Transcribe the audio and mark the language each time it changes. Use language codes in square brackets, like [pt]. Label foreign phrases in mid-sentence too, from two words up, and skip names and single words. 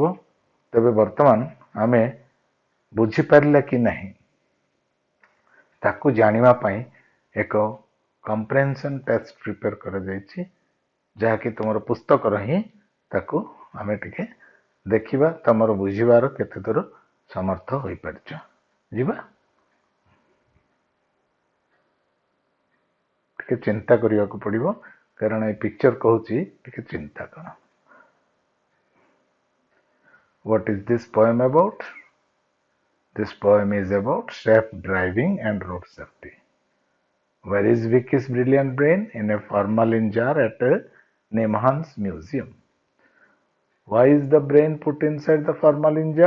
[or] ତେବେ ବର୍ତ୍ତମାନ ଆମେ ବୁଝିପାରିଲା କି ନାହିଁ ତାକୁ ଜାଣିବା ପାଇଁ ଏକ [en] comprehension test prepare [or] କରାଯାଇଛି, ଯାହାକି ତୁମର ପୁସ୍ତକର ହିଁ ତାକୁ ଆମେ ଟିକେ ଦେଖିବା ତମର ବୁଝିବାର କେତେ ଦୂର ସମର୍ଥ ହୋଇପାରିଛ. ଯିବା, ଟିକେ ଚିନ୍ତା କରିବାକୁ ପଡ଼ିବ, କାରଣ ଏ ପିକ୍ଚର କହୁଛି ଟିକେ ଚିନ୍ତା କର. [en] What is this poem about? This poem is about safe driving and road safety. Where is Vicky's brilliant brain? In a formalin jar at Nemahan's museum. Why is the brain put inside the formalin jar?